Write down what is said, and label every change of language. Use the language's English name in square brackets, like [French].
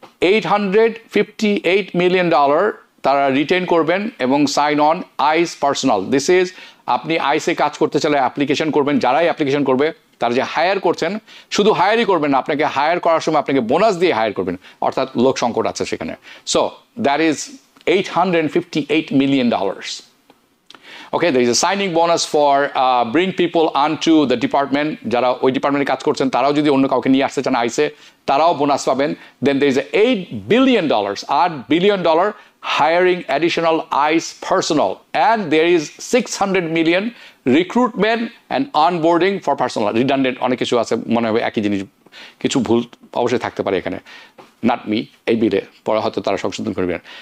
[Bangla] $858 million তারা written করবেন এবং [English] Sign on ICE personnel. This is, [Bangla] আপনি আইসে কাজ করতে চাইলে অ্যাপ্লিকেশন করবেন, যারাই অ্যাপ্লিকেশন করবে তারা যে হায়ার করছেন, শুধু হায়ারই করবেন না, আপনাকে হায়ার করার সময় আপনাকে বোনাস দিয়ে হায়ার করবেন, অর্থাৎ লোক সংকট আছে সেখানে। [English] So that is $858 million. Okay, there is a signing bonus for bring people onto the department. [Bangla] যারা ওই ডিপার্টমেন্টে কাজ করছেন তারাও যদি অন্য কাউকে নিয়ে আসতে চান আইসে, তারাও বোনাস পাবেন। [English] Then there is $8 billion, $8 billion hiring additional ICE personnel, and there is 600 million recruitment and onboarding for personnel. [Bangla] Redundant অনেক কিছু আছে, মনে হবে একই জিনিস, কিছু ভুল অবশ্যই থাকতে পারে এখানে, [English] not me, [Bangla] এই বিলে পরে হয়তো তারা সংশোধন করবেন।